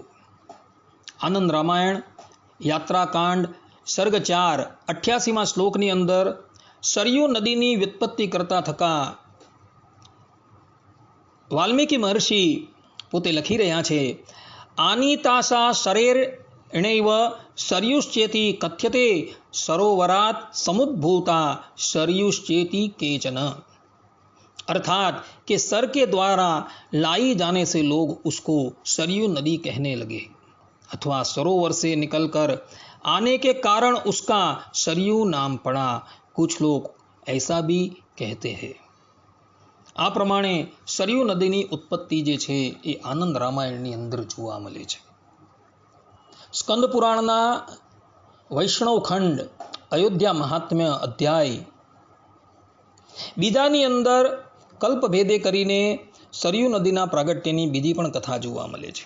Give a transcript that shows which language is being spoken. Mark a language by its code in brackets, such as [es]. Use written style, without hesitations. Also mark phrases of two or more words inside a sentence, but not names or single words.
[gu] આનંદ રામાયણ યાત્રાકાંડ સર્ગ 4 88મા શ્લોકની અંદર સરયુ નદીની વ્યુત્પત્તિ કરતા થકા વાલ્મીકી મહર્ષિ પોતે લખી રહ્યા છે, [sa] આની તાસા શરેર એણૈવ સરયુશ્ચેતી કથ્યતે સરોવરાત સમુદ્ભૂતા सरयुश्चेती केचन. [hi] अर्थात कि सर के द्वारा लाई जाने से लोग उसको सरयू नदी कहने लगे अथवा सरोवर से निकलकर आने के कारण उसका सरयू नाम पड़ा. कुछ लोग ऐसा भी कहते हैं. [gu] આ પ્રમાણે સરયુ નદીની ઉત્પત્તિ જે છે એ આનંદ રામાયણની અંદર જોવા મળે છે. સ્કંદ પુરાણના વૈષ્ણવ ખંડ અયોધ્યા મહાત્મ્ય અધ્યાય બીજાની અંદર કલ્પભેદે કરીને સરયુ નદીના પ્રાગટ્યની બીજી પણ કથા જોવા મળે છે.